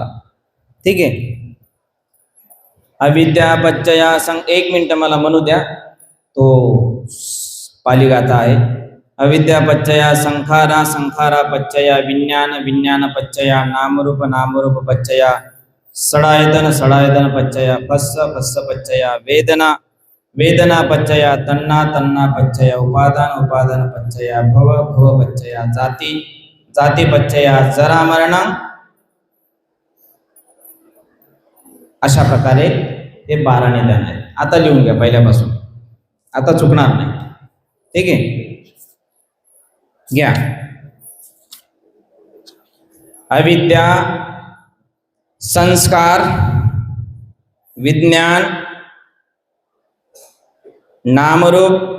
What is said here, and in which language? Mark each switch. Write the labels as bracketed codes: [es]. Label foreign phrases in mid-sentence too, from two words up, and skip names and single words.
[mr] ठीक आहे. [pi] अविद्या पच्चया [mr] एक मिनिट मला म्हणू द्या, तो पालिगाथा आहे. [pi] अविद्या पच्चया संखारा संखारा पच्चया विज्ञान विज्ञान पच्चया नामरूप नामरूप पच्चया षडायतन षडायतन पच्चया फस्स फस्स पच्चया वेदना वेदना पच्चया तन्ना तन्ना पच्चया उपादान उपादान पच्चया भव भव पच्चया जाती जाती पच्चया जरा मरण. [mr] अशा प्रकारे हे 12 निदान आहेत. आता लिहून घ्या पहिल्यापासून, आता चुकणार नाही. ठीक आहे, घ्या. अविद्या, संस्कार, विज्ञान, नामरूप.